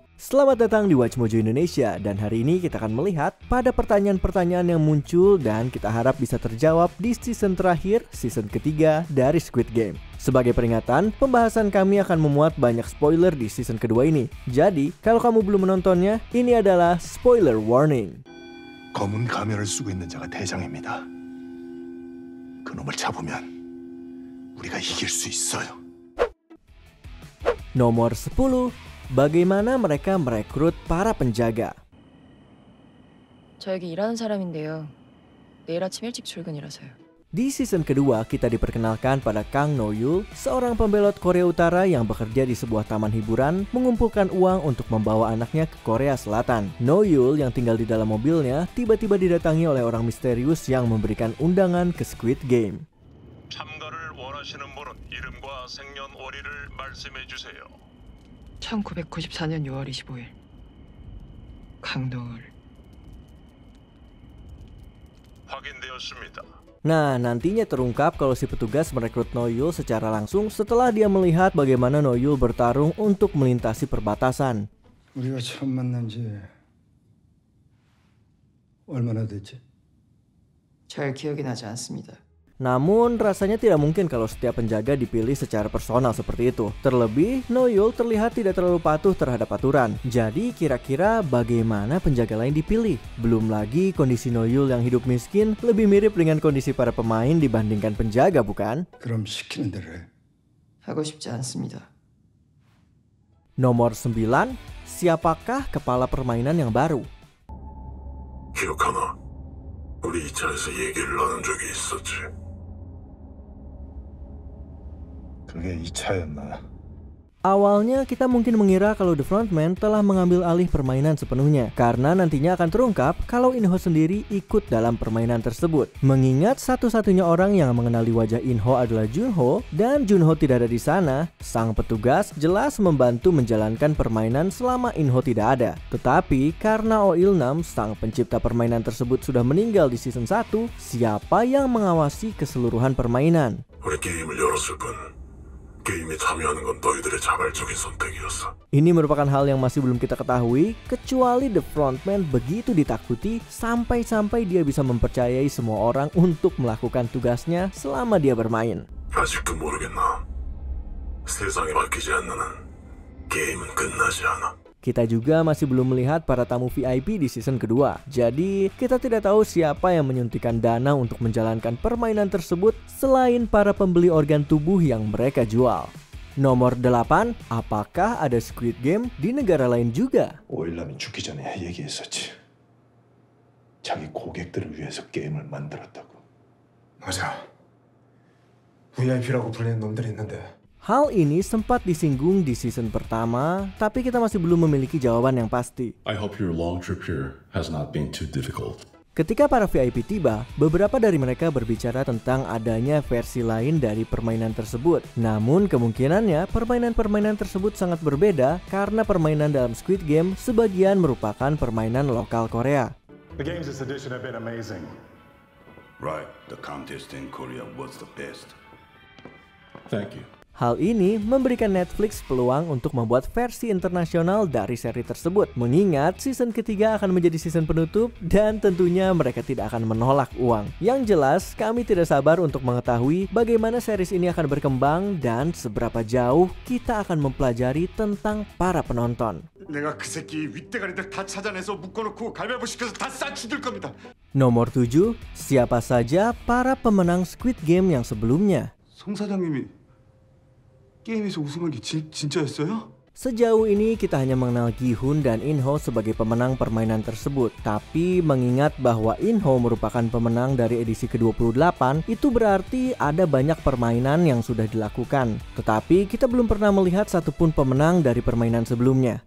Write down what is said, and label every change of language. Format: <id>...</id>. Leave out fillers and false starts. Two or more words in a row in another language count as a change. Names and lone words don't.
<id>Selamat datang di Watch Mojo Indonesia, dan hari ini kita akan melihat pada pertanyaan-pertanyaan yang muncul dan kita harap bisa terjawab di season terakhir, season ketiga dari Squid Game. Sebagai peringatan, pembahasan kami akan memuat banyak spoiler di season kedua ini. Jadi, kalau kamu belum menontonnya, ini adalah</id> <en>spoiler warning.</en> <ko>검은 가면을 쓰고 있는 자가 대장입니다. 그놈을 잡으면 우리가 이길 수 있어요.</ko> <id>Nomor 10. Bagaimana mereka merekrut para penjaga?</id> <ko>저 여기 일하는 사람인데요. 내일 아침 일찍 출근이라서요.</ko> <id>Di season kedua, kita diperkenalkan pada Kang No-yul, seorang pembelot Korea Utara yang bekerja di sebuah taman hiburan, mengumpulkan uang untuk membawa anaknya ke Korea Selatan. No-yul yang tinggal di dalam mobilnya, tiba-tiba didatangi oleh orang misterius yang memberikan undangan ke Squid Game.</id> <ko>참가를 원하시는 분은 이름과 생년월일을 말씀해 주세요. 1994년 6월 25일. 강노을. 확인되었습니다.</ko> <id>Nah, nantinya terungkap kalau si petugas merekrut No-yul secara langsung setelah dia melihat bagaimana No-yul bertarung untuk melintasi perbatasan.</id> <ko>우리가 처음 만난 지 얼마나 됐지? 잘 기억이 나지 않습니다.</ko> <id>Namun, rasanya tidak mungkin kalau setiap penjaga dipilih secara personal seperti itu. Terlebih, No-yul terlihat tidak terlalu patuh terhadap aturan. Jadi, kira-kira bagaimana penjaga lain dipilih? Belum lagi, kondisi No-yul yang hidup miskin lebih mirip dengan kondisi para pemain dibandingkan penjaga, bukan?</id> <ko>그럼 시키는 대로 해. 하고 싶지 않습니다.</ko> <id>Nomor 9. Siapakah kepala permainan yang baru?</id> <ko>기억하나? 우리 이 차에서 얘기를 나눈 적이 있었지. 그게 이 차였나?</ko> <id>Awalnya kita mungkin mengira kalau The Frontman telah mengambil alih permainan sepenuhnya, karena nantinya akan terungkap kalau Inho sendiri ikut dalam permainan tersebut. Mengingat satu-satunya orang yang mengenali wajah Inho adalah Junho, dan Junho tidak ada di sana, sang petugas jelas membantu menjalankan permainan selama Inho tidak ada. Tetapi karena Oh Il-nam, sang pencipta permainan tersebut sudah meninggal di season 1, siapa yang mengawasi keseluruhan permainan?</id> <ko>우리 게임을 열었을 뿐 게임에 참여하는 건 너희들의 자발적인 선택이었어.</ko> <id>Ini merupakan hal yang masih belum kita ketahui, kecuali The Frontman begitu ditakuti sampai-sampai dia bisa mempercayai semua orang untuk melakukan tugasnya selama dia bermain.</id> <ko>아직도 모르겠나? 세상이 바뀌지 않는 한 게임은 끝나지 않아.</ko> <id>Kita juga masih belum melihat para tamu VIP di season kedua. Jadi, kita tidak tahu siapa yang menyuntikkan dana untuk menjalankan permainan tersebut selain para pembeli organ tubuh yang mereka jual. Nomor 8, apakah ada Squid Game di negara lain juga?</id> <ko>오일남이 죽기 전에 얘기했었지. 자기 고객들을 위해서 게임을 만들었다고. 맞아. VIP라고 불리는 놈들이 있는데.</ko> <id>Hal ini sempat disinggung di season pertama, tapi kita masih belum memiliki jawaban yang pasti.</id> <en>I hope your long trip here has not been too difficult.</en> <id>Ketika para VIP tiba, beberapa dari mereka berbicara tentang adanya versi lain dari permainan tersebut. Namun kemungkinannya permainan-permainan tersebut sangat berbeda karena permainan dalam Squid Game sebagian merupakan permainan lokal Korea.</id> <en>The games this edition have been amazing. Right, the contest in Korea was the best. Thank you.</en> <id>Hal ini memberikan Netflix peluang untuk membuat versi internasional dari seri tersebut. Mengingat season ketiga akan menjadi season penutup dan tentunya mereka tidak akan menolak uang. Yang jelas, kami tidak sabar untuk mengetahui bagaimana series ini akan berkembang dan seberapa jauh kita akan mempelajari tentang para penonton.</id> <ko>내가 그 새끼 윗대가리들 다 찾아내서 묶어놓고 갈바보 시켜서 다 싸 죽일 겁니다.</ko> <id>Nomor 7, siapa saja para pemenang Squid Game yang sebelumnya?</id> <ko>송 사장님이 게임에서 우승한 게 진짜였어요?</ko> <id>Sejauh ini kita hanya mengenal Gi-hun dan In-ho sebagai pemenang permainan tersebut. Tapi mengingat bahwa In-ho merupakan pemenang dari edisi ke-28, itu berarti ada banyak permainan yang sudah dilakukan. Tetapi kita belum pernah melihat satupun pemenang dari permainan sebelumnya.</id>